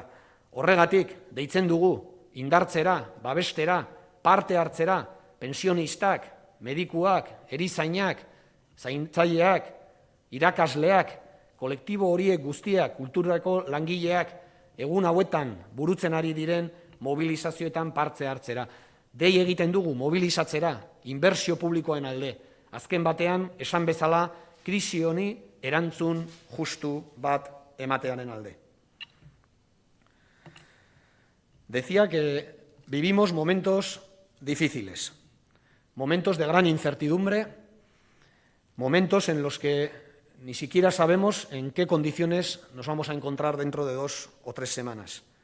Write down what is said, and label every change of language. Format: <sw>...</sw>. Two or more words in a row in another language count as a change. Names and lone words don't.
<eu>Horregatik, deitzen dugu, indartzera, babestera, parte hartzera, pensionistak, medikuak, erizainak, zaintzaileak, irakasleak, kolektibo horiek guztiak, kulturako langileak, egun hauetan burutzen ari diren mobilizazioetan parte hartzera. dei egiten dugu mobilizatzera, inbertsio publikoen alde, azken batean, esan bezala, krisi honi erantzun justu bat ematearen alde.</eu> <es>Decía que vivimos momentos difíciles, momentos de gran incertidumbre, momentos en los que ni siquiera sabemos en qué condiciones nos vamos a encontrar dentro de 2 o 3 semanas.</es>